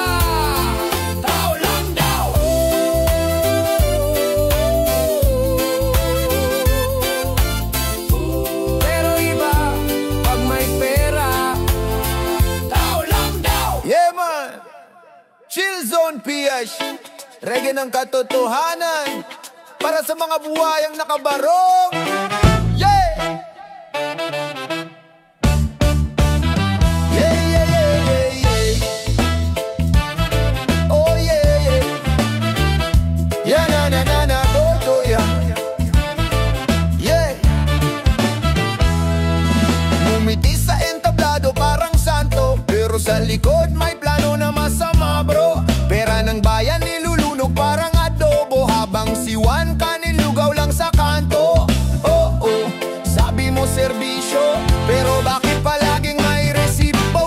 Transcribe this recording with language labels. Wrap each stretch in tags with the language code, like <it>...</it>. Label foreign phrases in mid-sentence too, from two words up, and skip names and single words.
<tl>Tao lang daw. Pero iba pag may pera. Tao lang daw.</tl> <en>Yeah man,</en> <tl>Chill Zone PS reggae ng katotohanan para sa mga buhayang nakabarong.</tl> <en>Yeah! Yeah, yeah, yeah, yeah, yeah. Oh yeah, yeah. Yeah, na na na na, do, yeah. Yeah.</en> <tl>Ngumiti sa entablado parang santo, pero sa likod may plano na masama, bro. Pera ng bayan nilulunog parang adobo, habang si Juan kanilugaw lang sa kanto. Oh, oh, sabi mo serbisyo, pero bakit palaging may resibo?</tl>